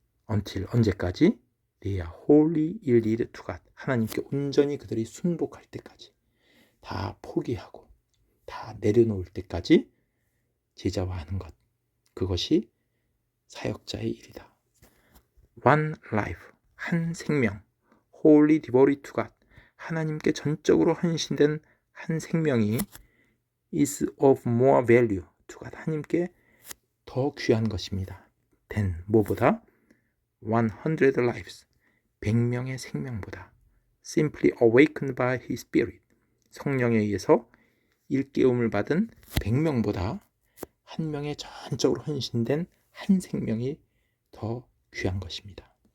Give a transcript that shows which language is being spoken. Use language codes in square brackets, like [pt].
[en] Until, [ko] 언제까지? [en] They are wholly yielded to God, [ko] 하나님께 온전히 그들이 순복할 때까지, 다 포기하고 다 내려놓을 때까지 제자화하는 것, 그것이 사역자의 일이다. [en] One life, [ko] 한 생명, [en] wholly devoted to God, [ko] 하나님께 전적으로 헌신된 한 생명이 [en] is of more value to God, [ko] 하나님께 더 귀한 것입니다. than, 뭐보다? 100 lives, 100명의 생명보다. [en] simply awakened by His Spirit, [ko] 성령에 의해서 일깨움을 받은 100명보다 한 명의 전적으로 헌신된 한 생명이 더 귀한 것입니다.